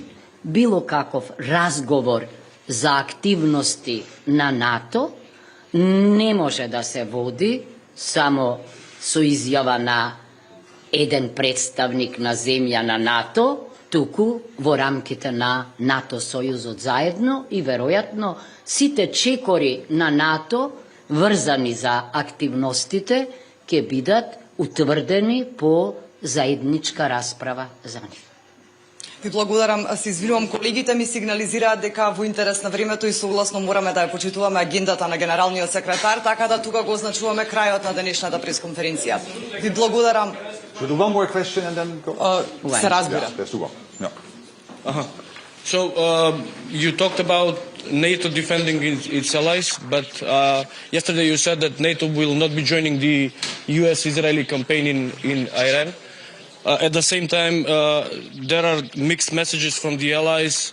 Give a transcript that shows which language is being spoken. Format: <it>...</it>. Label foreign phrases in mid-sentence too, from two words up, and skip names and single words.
<mk>било каков разговор за активности на НАТО не може да се води само со изјава на еден представник на земја на НАТО, туку во рамките на НАТО сојузот заедно и веројатно сите чекори на НАТО врзани за активностите ќе бидат утврдени по заедничка расправа за нив. Ви благодарам, се извинувам, колегите ми сигнализираат дека во интерес на времето и согласно мораме да ја почитуваме агендата на генералниот секретар, така да тука го означуваме крајот на денешната пресконференција. Ви благодарам.</mk> <en>Should we do one more question and then go?</en> <mk>Се разбира.</mk> <en>Yeah, let's do one. Yeah. So you talked about NATO defending its allies, but yesterday you said that NATO will not be joining the U.S.-Israeli campaign in Iran. At the same time, there are mixed messages from the allies.</en>